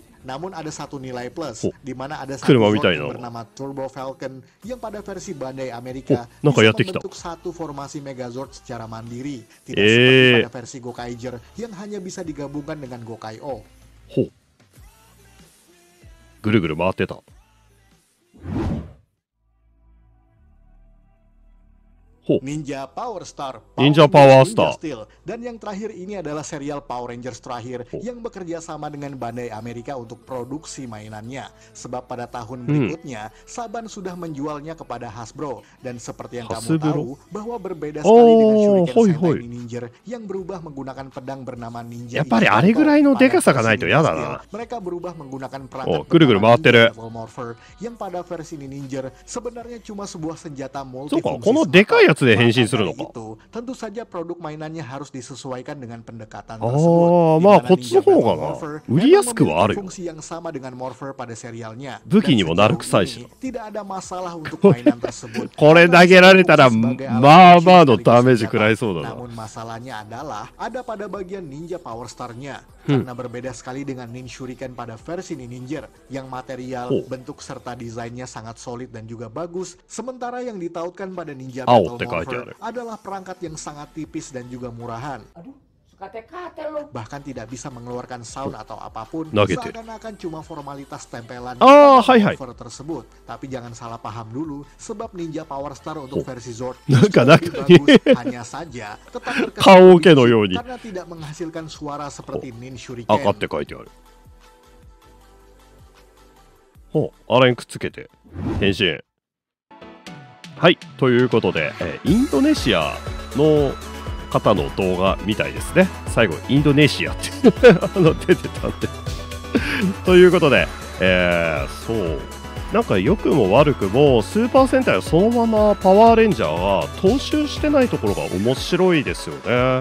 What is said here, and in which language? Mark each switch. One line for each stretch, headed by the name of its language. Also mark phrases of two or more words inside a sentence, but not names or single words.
Indonesian: Namun ada satu nilai plus, di mana ada satu Zord yang bernama Turbo Falcon yang pada versi Bandai Amerika bisa membentuk satu formasi Megazord secara mandiri, tidak seperti pada versi Gokaiger yang hanya bisa digabungkan dengan Gokai-O.
Japanese: Guru-guru 回ってた。
Indonesian: Ninja Power Star, Ninja Power Star. Steel. Dan yang terakhir ini adalah serial Power Rangers terakhir yang bekerja sama dengan Bandai Amerika untuk produksi mainannya. Sebab pada tahun berikutnya, Saban sudah menjualnya kepada Hasbro. Dan seperti yang kamu tahu, bahwa berbeda sekali dengan Shuriken Sentai Ninja yang berubah menggunakan pedang bernama Ninja. Mereka berubah menggunakan perangkat level Morpher yang pada versi Ninja sebenarnya cuma sebuah senjata multifungsi.
Japanese: で変身するのか。
Indonesian: tentu saja produk mainannya harus disesuaikan dengan pendekatan tersebut.
Japanese: まあこっちの方がな売りやすくはあるよ。
Indonesian: fungsi yang sama dengan Morpher pada serialnya.
Japanese: 武器にもなるくさいし。
Indonesian: tidak ada masalah untuk mainan tersebut.
Japanese: これ投げられたらまあまあのダメージ食らいそうだな。
Indonesian: Namun masalahnya adalah ada pada bagian Ninja Power Star-nya. Karena berbeda sekali dengan Nin Shuriken pada versi Ninja yang material, bentuk serta desainnya sangat solid dan juga bagus, sementara yang ditautkan pada Ninja Battle Morpher adalah perangkat yang sangat tipis dan juga murahan. Bahkan tidak bisa mengeluarkan sound atau apapun, seakan-akan cuma formalitas tempelan Morpher tersebut. Tapi jangan salah paham dulu, sebab Ninja Power Star untuk versi Zord lebih bagus, hanya saja tetap terkesan karena tidak menghasilkan suara seperti Nin Shuriken.
Japanese: あれにくっつけて変身。はい、ということで、インドネシアの方の動画みたいですね。最後インドネシアって出てたんでということで、そうなんか良くも悪くもスーパー戦隊はそのままパワーレンジャーが踏襲してないところが面白いですよね。